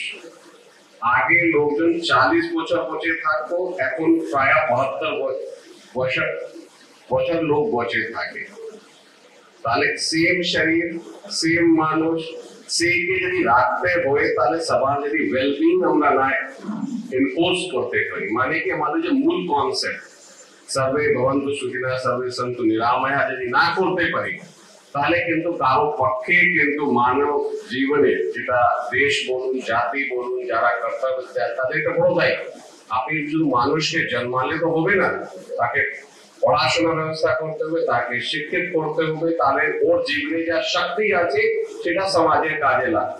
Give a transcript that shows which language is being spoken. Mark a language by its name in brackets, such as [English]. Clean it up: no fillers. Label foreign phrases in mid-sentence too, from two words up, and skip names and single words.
[Bangla] আগে লোকজন 40 বছর বেঁচে থাকতো, এখন প্রায় 72 বছর লোক বেঁচে থাকে। তাহলে সেম শরীর, সেম মানুষ, সেইকে যদি রাখতে হয়, তাহলে সবার যদি ওয়েলবিং আমরা না এনফোর্স করতে পারি, মানে কি আমাদের যে মূল কনসেপ্ট [Sanskrit] সর্বে ভবন্তু সুখিনঃ সর্বে সন্তু নিরাময়া [Bangla] যদি না করতে পারি, তাহলে কিন্তু কারো পক্ষে কিন্তু মানব জীবনে, যেটা দেশ বলুন, জাতি বলুন, যারা কর্তব্য তাদের একটা বড় দায়িত্ব। আপনি শুধু মানুষকে জন্মালে তো হবে না, তাকে পড়াশোনার ব্যবস্থা করতে হবে, তাকে শিক্ষিত করতে হবে, তাহলে ওর জীবনে যা শক্তি আছে সেটা সমাজের কাজে লাগবে।